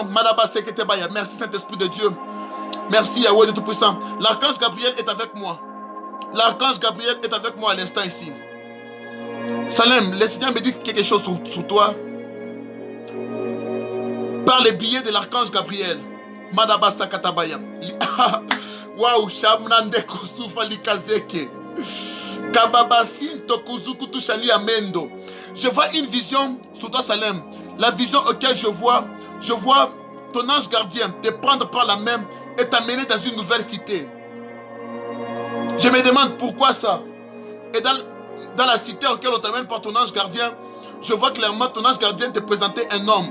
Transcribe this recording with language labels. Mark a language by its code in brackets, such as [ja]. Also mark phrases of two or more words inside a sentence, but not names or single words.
[fr] Madaba Seketebaya. Merci Saint-Esprit de Dieu. Merci Yahweh de Tout-Puissant. L'archange Gabriel est avec moi. À l'instant ici. Salem, le Seigneur me dit quelque chose sur toi. Par les billets de l'archange Gabriel. Madaba Sakatabaya. Waouh, Shamnande Kosufa Likazeke. Kababasin Tokuzukutu Shani Amendo. Je vois une vision sur toi, Salem. La vision auquel je vois ton ange gardien te prendre par la main et t'amener dans une nouvelle cité. Je me demande pourquoi ça. Et dans la cité auquel on t'amène par ton ange gardien, je vois clairement ton ange gardien te présenter un homme.